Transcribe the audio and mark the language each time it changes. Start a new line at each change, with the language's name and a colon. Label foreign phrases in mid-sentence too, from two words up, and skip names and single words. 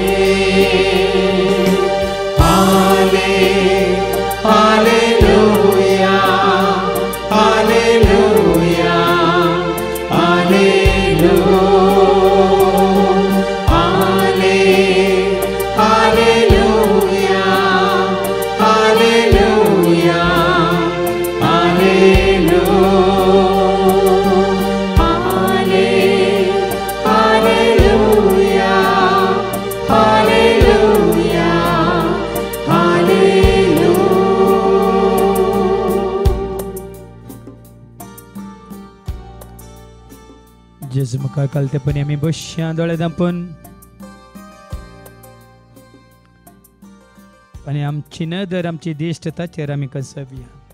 Kannada: ಹಾಲೆ ಹಾಲೆಲೂಯಾ, ಹಾಲೆಲೂಯಾ, ಹಾಲೆಲೂಯಾ, ಹಾಲೆ ಹಾಲೆಲೂಯಾ, ಹಾಲೆಲೂಯಾ, ಹಾಲೆಲೂಯಾ, ಹಾಲೆ ಹಾಲೆಲೂಯಾ, ಹಾಲೆಲೂಯಾ, ಹಾಲೆಲೂಯಾ.
Konkani: जेजू मुखार कालतेपणी आमी बसया दोळे धांपून आनी आमची नदर आमची दिश्ट ताचेर आमी कसुया.